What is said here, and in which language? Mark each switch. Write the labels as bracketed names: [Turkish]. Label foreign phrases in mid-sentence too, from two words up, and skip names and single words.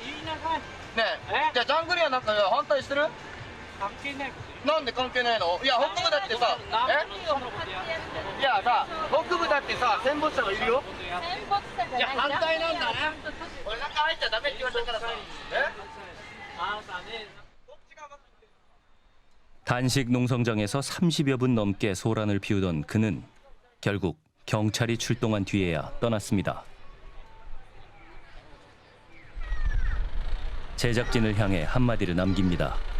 [Japanese] ねえ、じゃあジャングリアなんか反対してる？関係ない。なんで関係ないの？いや北部だってさ、いやさ、北部だってさ、戦没者がいるよ。いや反対なんだね。俺中入っちゃダメって言われたからさ。あなたね。 [Korean] 단식 농성장에서 30여 분 넘게 소란을 피우던 그는 결국 경찰이 출동한 뒤에야 떠났습니다. 제작진을 향해 한마디를 남깁니다.